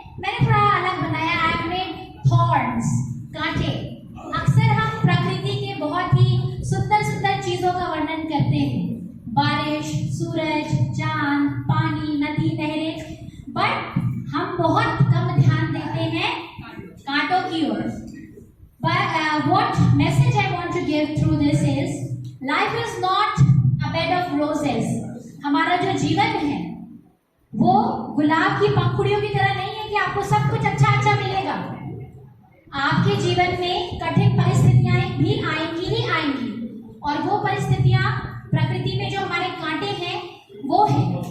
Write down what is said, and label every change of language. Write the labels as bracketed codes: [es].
[hi] मैंने थोड़ा अलग बनाया, [en] I have made thorns, [hi] कांटे। अक्सर हम प्रकृति के बहुत ही सुंदर सुंदर चीजों का वर्णन करते हैं, बारिश, सूरज, चांद, पानी, नदी, नहरें, बट हम बहुत कम ध्यान देते हैं कांटों की ओर। [en] But what message I want to give through this is, life is not a bed of roses. [hi] हमारा जो जीवन है वो गुलाब की पंखुड़ियों की तरह नहीं है कि आपको सब कुछ अच्छा अच्छा मिलेगा। आपके जीवन में कठिन परिस्थितियां भी आएंगी ही आएंगी, और वो परिस्थितियां प्रकृति में जो हमारे कांटे हैं वो है।